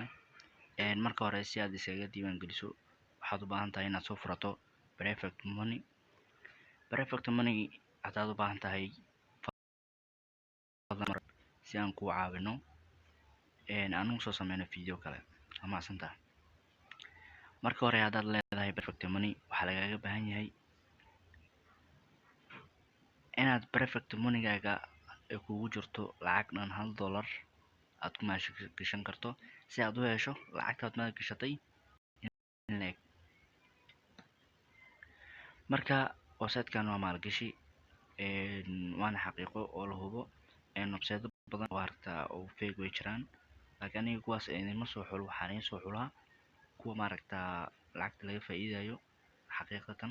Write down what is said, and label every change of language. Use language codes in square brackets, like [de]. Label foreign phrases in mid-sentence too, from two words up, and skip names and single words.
[so] marka hore si aad isaga diiwaan geliso waxaad u baahan tahay inaad soo furato [en] perfect money [so] hadaad u baahan tahay si aan ku caawino aan u soo sameyno video kale ama asanta. marka hore hadaad leedahay [en] perfect money [so] waxaa lagaaga baahan yahay inaad [en] perfect money-gaaga [so] ay kugu jirto lacag dhan $1 aad ku maalgashan karto si aad u hesho lacagtaad maalgashatay in leeg. marka website-kan waa maalgashi waana xaqiiqo oo la hubo website badan oo aragtaa oo fake way jiraan laakiin aniga kuwaas idinma soo xulo waxaan idin soo xulaa kuwa lacagta laga faa'iidayo xaqiiqatan.